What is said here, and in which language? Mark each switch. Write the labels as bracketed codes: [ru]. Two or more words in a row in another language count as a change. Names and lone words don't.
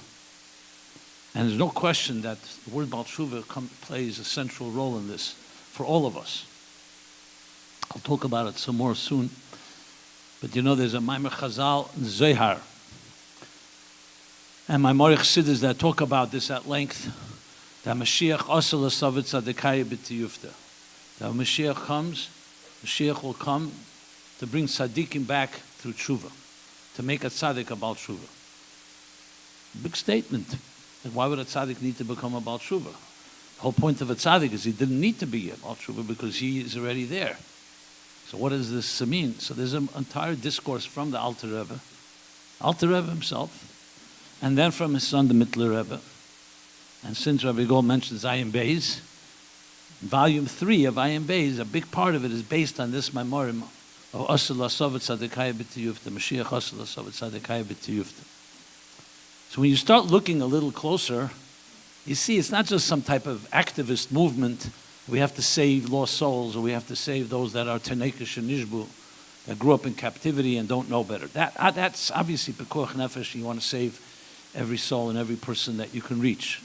[en] And there's no question that the word [he] בעל תשובה [en] plays a central role in this for all of us. I'll talk about it some more soon. But there's a [he] מאמר חז"ל [en] in Zohar, and my Morich Chassidus that talk about this at length, that [arc] משיח אתא לאתבא צדיקייא בתיובתא. [en] That when Mashiach comes, Mashiach will come to bring tzaddikim back through tshuva, to make a tzaddik a [he] בעל תשובה. [en] Big statement. And why would a tzaddik need to become a [he] בעל תשובה? [en] The whole point of a tzaddik is he didn't need to be a [he] בעל תשובה [en] because he is already there. So what does this mean? So there's an entire discourse from the Alter Rebbe himself, and then from his son, the Mittler Rebbe. And since Rabbi Gold mentions Ayin Beis, volume 3 of Ayin Beis, a big part of it is based on this memorim of [arc] אתא לאתבא צדיקייא בתיובתא משיח אתא לאתבא צדיקייא בתיובתא. [en] So when you start looking a little closer, you see it's not just some type of activist movement. We have to save lost souls, or we have to save those that are Tenekish and Nishbu, that grew up in captivity and don't know better. That's obviously [he] פיקוח נפש. [en] You want to save every soul and every person that you can reach.